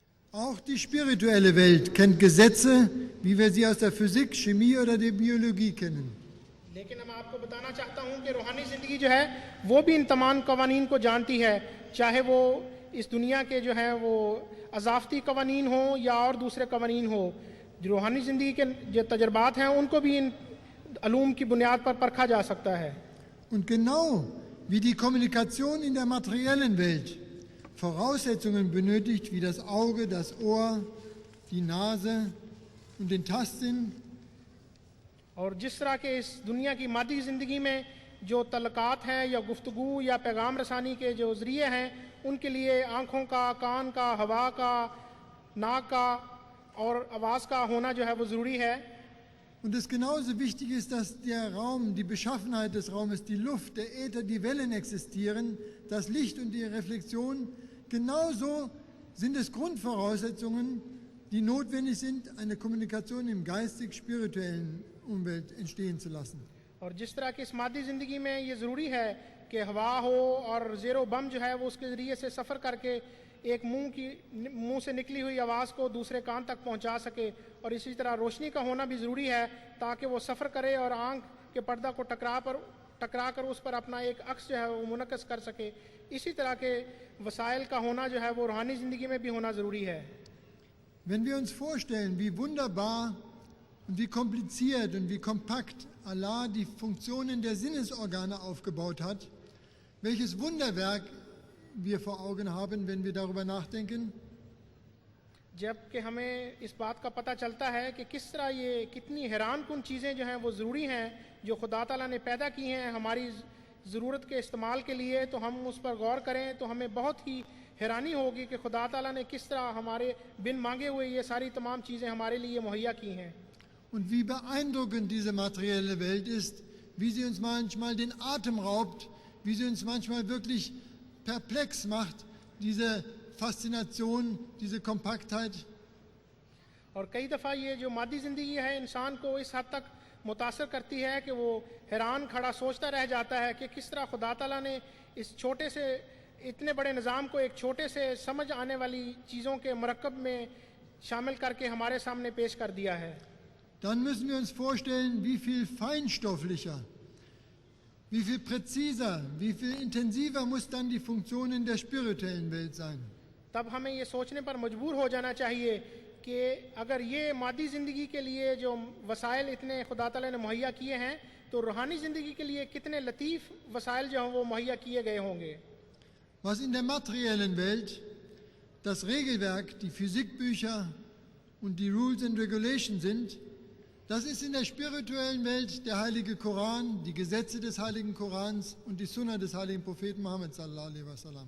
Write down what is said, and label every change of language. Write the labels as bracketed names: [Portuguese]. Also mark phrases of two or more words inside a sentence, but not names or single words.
[German] Auch die spirituelle Welt kennt Gesetze, wie wir sie aus der Physik, Chemie oder der Biologie kennen. [Urdu] لیکن میں آپ کو بتانا چاہتا ہوں کہ روحانی زندگی جو ہے وہ بھی ان تمام قوانین کو جانتی ہے، چاہے وہ اس دنیا کے جو ہے وہ اضافتی قوانین ہو یا اور دوسرے قوانین ہو. روحانی زندگی کے جو تجربات ہیں ان کو بھی ان علوم کی بنیاد پر پرکھا جا سکتا ہے. [German] Und genau wie die Kommunikation in der materiellen Welt Voraussetzungen benötigt, wie das Auge, das Ohr, die Nase und den Tastsinn, [Urdu] اور جس طرح کے اس دنیا کی مادی زندگی میں جو تعلقات ہیں یا گفتگو یا پیغام رسانی کے جو ذریعے ہیں ان کے لیے آنکھوں کا، کان کا، ہوا کا، ناک کا اور آواز کا ہونا جو ہے وہ ضروری ہے. [German] und es genauso wichtig ist, dass der Raum, die Beschaffenheit des Raumes, die Luft, der Äther, die Wellen existieren, das Licht und die Reflexion, genauso sind es Grundvoraussetzungen, die notwendig sind, eine Kommunikation im geistig-spirituellen Umwelt entstehen zu lassen. [Urdu] اور جس طرح کی اس مادی زندگی میں یہ ضروری ہے کہ ہوا ہو اور زیر و بم جو ہے وہ اس کے ذریعے سے سفر کر کے ایک منہ سے نکلی ہوئی آواز کو دوسرے کان تک پہنچا سکے، اور اسی طرح روشنی کا ہونا بھی ضروری ہے تاکہ وہ سفر کرے اور آنکھ کے پردہ کو ٹکرا کر اس پر اپنا ایک عکس جو ہے وہ منعکس کر سکے. اسی طرح کے وسائل کا ہونا جو ہے وہ روحانی زندگی میں بھی ہونا ضروری ہے. [German] Wenn wir uns vorstellen, wie wunderbar und wie kompliziert und wie kompakt Allah die Funktionen der Sinnesorgane aufgebaut hat, welches Wunderwerk wir vor Augen haben, wenn wir darüber nachdenken, [Urdu] جبکہ ہمیں اس بات کا پتا چلتا ہے کہ کس طرح یہ کتنی حیران کن چیزیں جو ہیں وہ ضروری ہیں جو خدا تعالیٰ نے پیدا کی ہیں ہماری ضرورت کے استعمال کے لیے، تو ہم اس پر غور کریں تو ہمیں بہت ہی حیرانی ہوگی کہ خدا تعالیٰ نے کس طرح ہمارے بن مانگے ہوئے یہ ساری تمام چیزیں ہمارے لیے مہیا کی ہیں. [German] und wie beeindruckend diese materielle Welt ist, wie sie uns manchmal den Atem raubt, wie sie uns manchmal wirklich perplex macht, diese Faszination, diese Kompaktheit. [Urdu] اور کئی دفعہ یہ جو مادی زندگی ہے انسان کو اس حد تک متاثر کرتی ہے کہ وہ حیران کھڑا سوچتا رہ جاتا ہے کہ کس طرح خدا تعالیٰ نے اس چھوٹے سے اتنے بڑے نظام کو ایک چھوٹے سے سمجھ آنے والی چیزوں کے مرکب میں شامل کر کے ہمارے سامنے پیش کر دیا ہے. [German] Dann müssen wir uns vorstellen, wie viel feinstofflicher, wie viel präziser, wie viel intensiver muss dann die Funktionen der spirituellen Welt sein. [Urdu] تب ہمیں یہ سوچنے پر مجبور ہو جانا چاہیے کہ اگر یہ مادی زندگی کے لیے جو وسائل اتنے خدا تعالیٰ نے مہیا کیے ہیں تو روحانی زندگی کے لیے کتنے لطیف وسائل جو ہیں وہ مہیا کیے گئے ہوں گے. [German] Was in der materiellen Welt das Regelwerk, die Physikbücher und die [English] Rules and Regulations [German] sind, das ist in der spirituellen Welt der heilige Koran, die Gesetze des heiligen Korans und die Sunna des heiligen Propheten Muhammad [Arabic] صلى الله عليه وسلم.